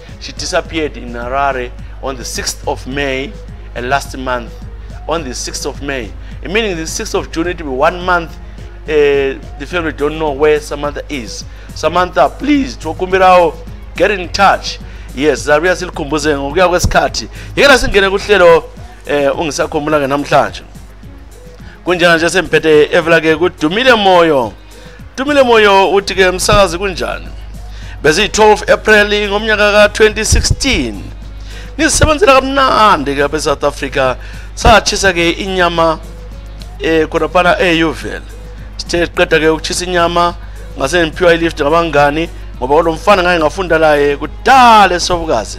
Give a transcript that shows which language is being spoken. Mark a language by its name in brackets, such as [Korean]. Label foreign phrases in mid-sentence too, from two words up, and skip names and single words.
[English] She disappeared in Harare on the 6th of May last month. On the 6th of May. Meaning the 6th of June, it will be 1 month. The family don't know where Samantha is. Samantha, please, get in touch. Yes, [North Ndebele] Zaria Silkumbuze, ngokuya kwesikhathi. Yekela singene kuhlelo ungisakhumbula namhlanje. Kunjana nje semphethe evela ke kudumile moyo. Dumile moyo uthi ke umsakazi kunjani? Bese 12 April ngomnyaka ka 2016. Nisebenzela kamnandi ke lapha eSouth Africa. Satshisa ke inyama khonapana eUvel. Sithe qeda ke ukuchisa inyama ngase ngiphiwa ilift ngabangani ngoba lo mfana ngaye ngafunda laye kudala esobukazi.